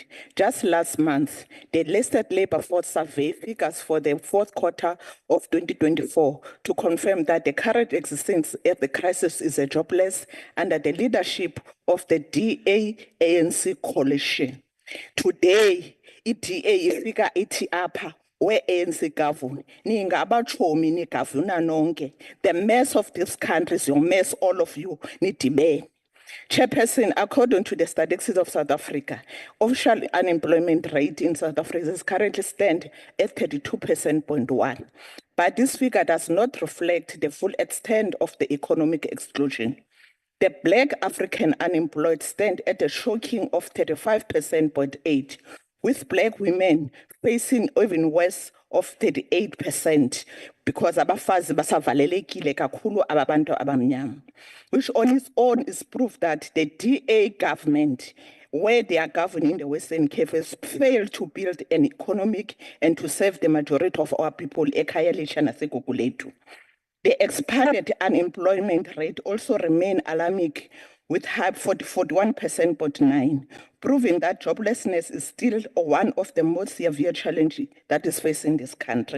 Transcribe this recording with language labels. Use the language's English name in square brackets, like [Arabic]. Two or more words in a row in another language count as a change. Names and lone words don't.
[English] Just last month, the listed labor force survey figures for the fourth quarter of 2024 to confirm that the current existence of the crisis is a jobless under the leadership of the DA-ANC coalition. [Xhosa] Today, DA ifika ithi apha [English] where ANC govern. [Xhosa] Ningabachomi ni governor nonke. [English] The mess of this country is your mess, all of you. [Xhosa] Nidibene. [English] Chairperson, according to the statistics of South Africa, official unemployment rate in South Africa is currently stand at 32.1%. But this figure does not reflect the full extent of the economic exclusion. The Black African unemployed stand at a shocking of 35.8%, with Black women facing even worse of 38%, because [Xhosa] abafazi basavalelekile kakhulu ababantu abamnyama, [English] which on its own is proof that the DA government, where they are governing the Western Cape, has failed to build an economic and to serve the majority of our people. The expanded unemployment rate also remained alarming, with high 41.9%, proving that joblessness is still one of the most severe challenges that is facing this country.